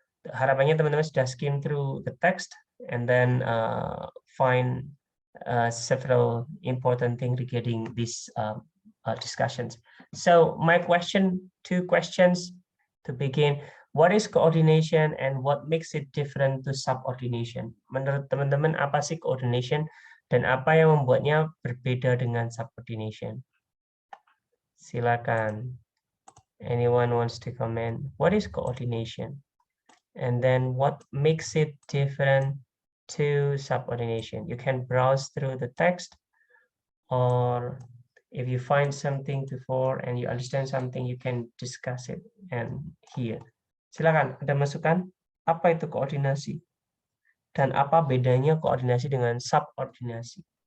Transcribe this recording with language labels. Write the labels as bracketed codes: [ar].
[id] Harapannya teman-teman sudah [en] skim through the text and then find several important things regarding these discussions. So my two questions to begin. What is coordination and what makes it different to subordination? [id] Menurut teman-teman, apa sih coordination dan apa yang membuatnya berbeda dengan subordination? Silakan. [en] Anyone wants to comment? What is coordination? And then what makes it different to subordination? You can browse through the text, or if you find something before and you understand something, you can discuss it and here. [id] Silakan, ada masukan? Apa itu koordinasi? Dan apa bedanya koordinasi dengan subordinasi?